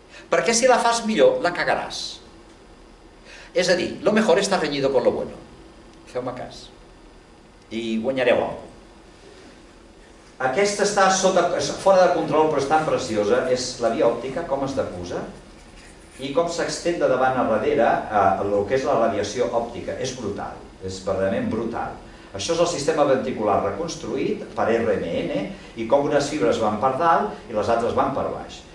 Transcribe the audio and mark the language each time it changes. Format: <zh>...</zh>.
<ca>Perquè si la fas millor, la cagaràs. És a dir,</ca> <es>lo mejor está reñido con lo bueno.</es> <ca>Feu-me cas. I guanyareu alguna cosa. Aquesta està fora de control però és tan preciosa, és la via òptica, com es defusa i com s'extén de davant a darrere el que és la radiació òptica. És brutal, és verdaderament brutal. Això és el sistema ventricular reconstruït per RMN i com unes fibres van per dalt i les altres van per baix.</ca>